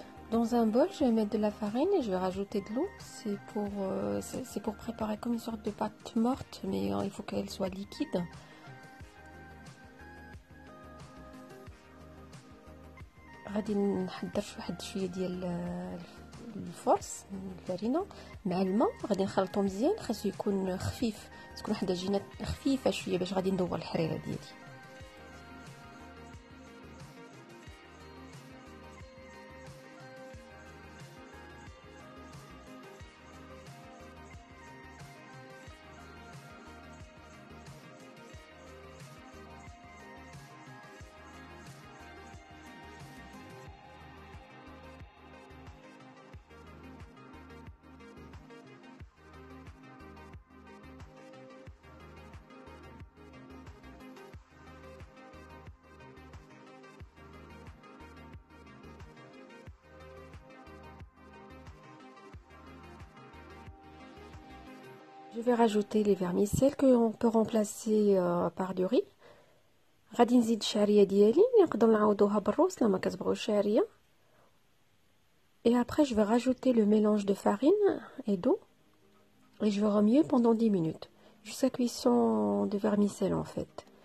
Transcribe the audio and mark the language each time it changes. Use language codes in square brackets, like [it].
[fr] Dans un bol, je vais mettre de la farine et je vais rajouter de l'eau. C'est pour préparer comme une sorte de pâte morte, mais il faut qu'elle soit liquide. [ar] غادي نحضر واحد شويه ديال الفرص الفرينه مع الماء. غادي نخلطو مزيان. خاصو يكون خفيف، تكون واحد العجينه خفيفه شويه باش غادي ندور الحريره ديالي. [fr] Je vais rajouter les vermicelles que on peut remplacer par du riz. [ar] غادي نزيد الشعريه ديالي نقدر نعوضوها بالروز لما كتبغيو الشعريه. [fr] Et après je vais rajouter le mélange de farine et d'eau et je vais remuer pendant 10 minutes jusqu'à cuisson de vermicelle en fait.